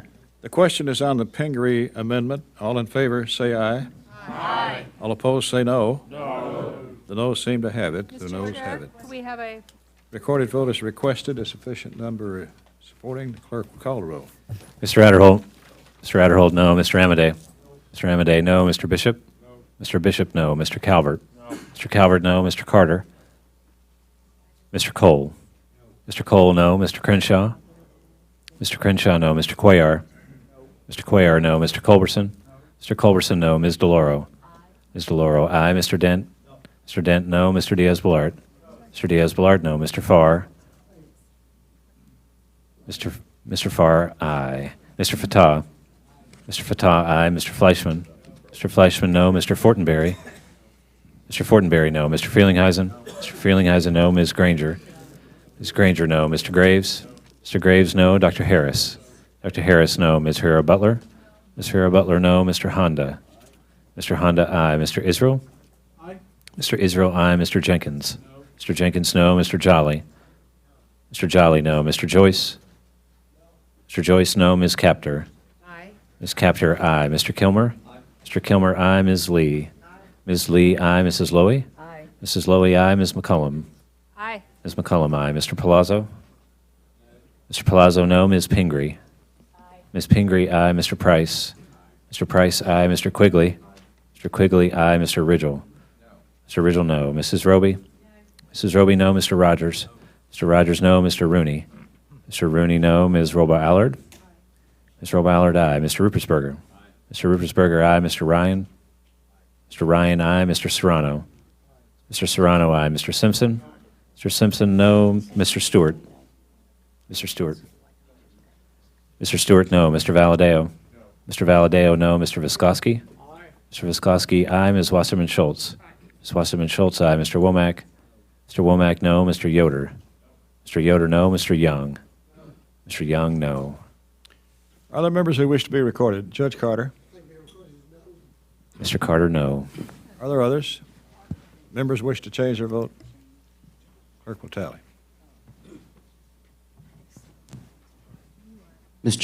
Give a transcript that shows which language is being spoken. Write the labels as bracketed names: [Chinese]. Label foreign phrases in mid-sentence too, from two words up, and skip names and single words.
[English] The question is on the Pingree amendment. All in favor, say aye. Aye. All opposed, say no. No. The noes seem to have it. The noes have it. Could we have a Recorded vote is requested. A sufficient number supporting. The clerk will call the roll. Mr. Adderholt? Mr. Adderholt, no. Mr. Amadei? Mr. Amadei, no. Mr. Bishop? No. Mr. Bishop, no. Mr. Calvert? No. Mr. Calvert, no. Mr. Carter? Mr. Cole? No. Mr. Cole, no. Mr. Crenshaw? Mr. Crenshaw, no. Mr. Cuellar? No. Mr. Cuellar, no. Mr. Culberson? No. Mr. Culberson, no. Ms. DeLauro? Aye. Ms. DeLauro, aye. Mr. Dent? No. Mr. Dent, no. Mr. Diaz-Balart? No. Mr. Diaz-Balart, no. Mr. Farr? Mr. Farr, aye. Mr. Fattah? Mr. Fattah, aye. Mr. Fleischman? Mr. Fleischman, no. Mr. Fortenberry? Mr. Fortenberry, no. Mr. Frelinghuysen? Mr. Frelinghuysen, no. Ms. Granger? Ms. Granger, no. Mr. Graves? Mr. Graves, no. Dr. Harris? Dr. Harris, no. Ms. Hera Butler? Ms. Hera Butler, no. Mr. Honda? Mr. Honda, aye. Mr. Israel? Aye. Mr. Israel, aye. Mr. Jenkins? No. Mr. Jenkins, no. Mr. Jolly? Mr. Jolly, no. Mr. Joyce? Mr. Joyce, no. Ms. Capter? Ms. Capter, aye. Mr. Kilmer? Aye. Mr. Kilmer, aye. Ms. Lee? Aye. Ms. Lee, aye. Mrs. Lowy? Aye. Mrs. Lowy, aye. Ms. McCullum? Aye. Ms. McCullum, aye. Mr. Palazzo? Mr. Palazzo, no. Ms. Pingree? Aye. Ms. Pingree, aye. Mr. Price? Mr. Price, aye. Mr. Quigley? Mr. Quigley, aye. Mr. Ridgel? Mr. Ridgel, no. Mrs. Roby? Mrs. Roby, no. Mr. Rogers? Mr. Rogers, no. Mr. Rooney? Mr. Rooney, no. Ms. Roba-Allard? Ms. Roba-Allard, aye. Mr. Rupertsberger? Mr. Rupertsberger, aye. Mr. Ryan? Mr. Ryan, aye. Mr. Serrano. Mr. Serrano, aye. Mr. Simpson. Mr. Simpson, no. Mr. Stewart. Mr. Stewart. Mr. Stewart, no. Mr. Valadeo. Mr. Valadeo, no. Mr. Viscoski. Mr. Viscoski, aye. Ms. Wasserman Schultz. Ms. Wasserman Schultz, aye. Mr. Womack. Mr. Womack, no. Mr. Yoder. Mr. Yoder, no. Mr. Young. Mr. Young, no. Are there members who wish to be recorded? Judge Carter? Mr. Carter, no. Are there others? Members wish to change their vote? Clerk will tally. Mr.